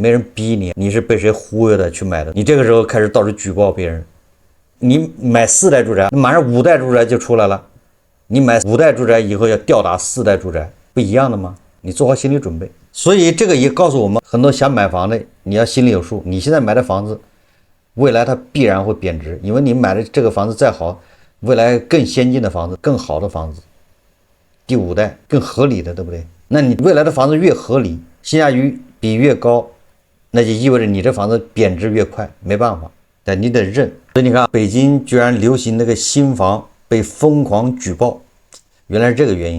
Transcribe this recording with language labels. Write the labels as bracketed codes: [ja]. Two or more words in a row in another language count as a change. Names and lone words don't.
[zh] 没人逼你，你是被誰忽悠的去買的？你這個時候開始到處舉報別人，你買4代住宅，馬上5代住宅就出來了。你買5代住宅以後要吊打4代住宅，不一樣的嗎？你做好心理準備。所以這個也告訴我們，很多想買房的，你要心裡有數。你現在買的房子，未來它必然會貶值，因為你買的這個房子再好，未來更先進的房子、更好的房子，第5代更合理的，對不對？那你未來的房子越合理，性價比越高，那就意味着你這房子貶值越快，沒辦法，但你得認。所以你看，北京居然流行那個新房被瘋狂舉報，原來是這個原因。